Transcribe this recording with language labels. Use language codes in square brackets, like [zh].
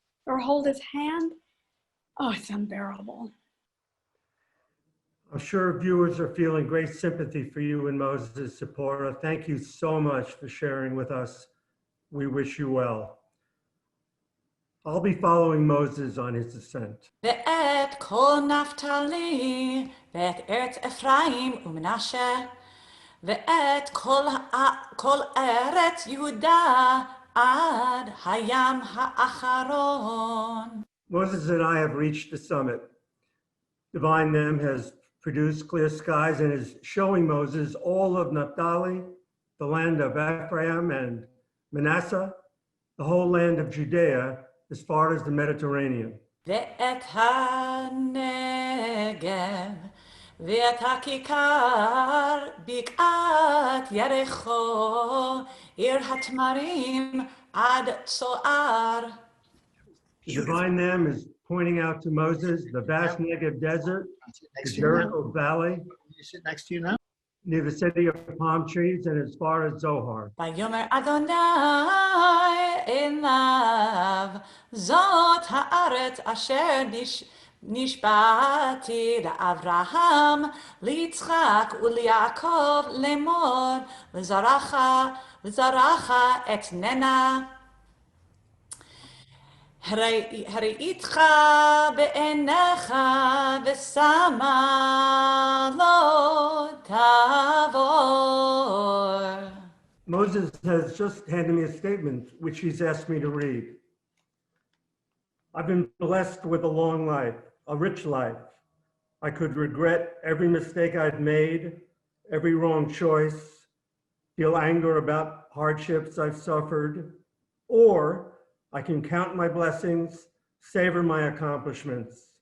[en] or hold his hand. Oh, it's unbearable. I'm sure viewers are feeling great sympathy for you and Moses. Zipporah, thank you so much for sharing with us. We wish you well. I'll be following Moses on his ascent. [he] ואת כל נפתלי, ואת ארץ אפרים ומנשה, ואת כל ארץ יהודה עד הים האחרון. [en] Moses and I have reached the summit. Divine Them has produced clear skies and is showing Moses all of Naphtali, the land of Ephraim and Manasseh, the whole land of Judea, as far as the Mediterranean. [he] ואת הנגב, ואת הכיכר, בקעת יריחו, עיר התמרים עד צוער. [en] Divine Them is pointing out to Moses the vast Negev desert, the Jericho Valley, next to you now. near the city of palm trees and as far as Zohar. [he] ויאמר אדוני אליו, זאת הארץ אשר נשבעתי לאברהם, ליצחק וליעקב לאמור, לזרעך אתננה. הראיתך בעיניך ושמה לא תעבור. [en] Moses has just handed me a statement which he's asked me to read. I've been blessed with a long life, a rich life. I could regret every mistake I've made, every wrong choice, feel anger about hardships I've suffered, or I can count my blessings, savor my accomplishments.